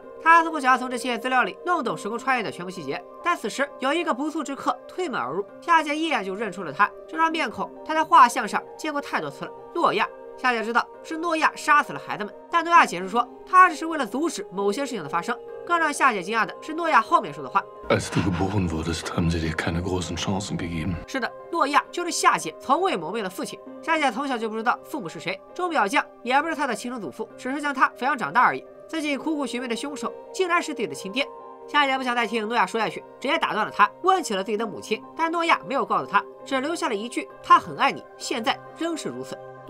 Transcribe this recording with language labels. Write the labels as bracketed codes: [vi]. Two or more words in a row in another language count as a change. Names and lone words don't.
[zh] 她似乎想要从这些资料里弄懂时空穿越的全部细节，但此时有一个不速之客推门而入，夏姐一眼就认出了他。这张面孔她在画像上见过太多次了，诺亚。夏姐知道是诺亚杀死了孩子们，但诺亚解释说他只是为了阻止某些事情的发生。更让夏姐惊讶的是诺亚后面说的话。 [de] Als du geboren wurdest, haben sie dir keine großen Chancen gegeben. [zh] 是的，诺亚就是夏姐从未谋面的父亲。夏姐从小就不知道父母是谁，钟表匠也不是她的亲生祖父，只是将她抚养长大而已。自己苦苦寻觅的凶手竟然是自己的亲爹。夏姐不想再听诺亚说下去，直接打断了他，问起了自己的母亲。但诺亚没有告诉他，只留下了一句：他很爱你，现在仍是如此。